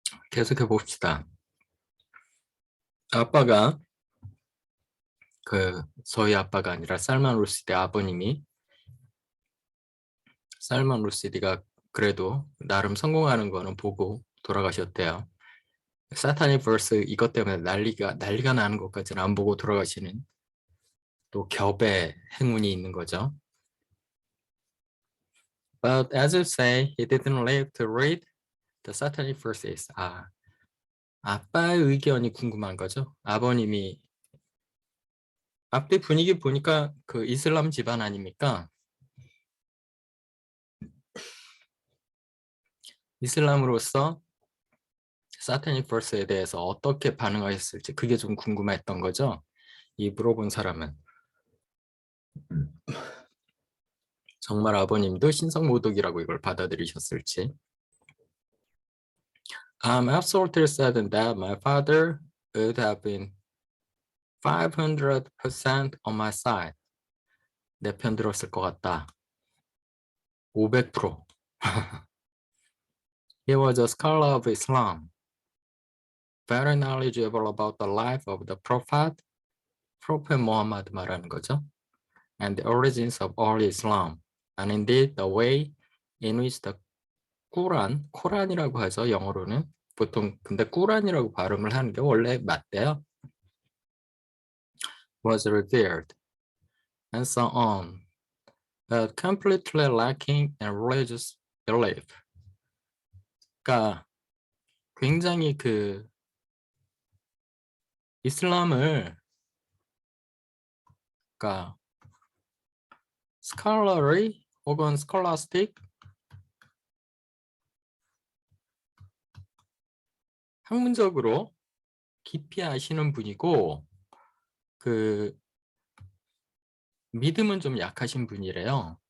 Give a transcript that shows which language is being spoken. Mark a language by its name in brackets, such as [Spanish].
[Korean] 계속해 봅시다. 아빠가 저희 아빠가 아니라 살만 루시디 아버님이 살만 루시디가 그래도 나름 성공하는 거는 보고 돌아가셨대요. 사타닉 버스 이것 때문에 난리가 나는 것까지는 안 보고 돌아가시는 또 겹의 행운이 있는 거죠. [English] But as you say, he didn't live to read the satanic verses. [Korean] 아빠의 의견이 궁금한 거죠. 아버님이 앞뒤 분위기 보니까 그 이슬람 집안 아닙니까? 이슬람으로서 사타닉 버스에 대해서 어떻게 반응하셨을지 그게 좀 궁금했던 거죠. 이 물어본 사람은 정말 아버님도 신성모독이라고 이걸 받아들이셨을지. [English] I'm absolutely certain that my father would have been 500% on my side. [Korean] 내 편 들었을 것 같다. 500%. [English] He was a scholar of Islam, very knowledgeable about the life of the Prophet Muhammad [Korean] 말하는 거죠. [English] And the origins of all Islam, and indeed the way in which the [Korean] 코란이라고 하죠. 영어로는 보통 근데 꾸란이라고 발음을 하는 게 원래 맞대요. [English] Was revered, and so on, but completely lacking in religious belief. [Korean] 그러니까 굉장히 이슬람을 그러니까 scholarly 혹은 scholastic 학문적으로 깊이 아시는 분이고 믿음은 좀 약하신 분이래요.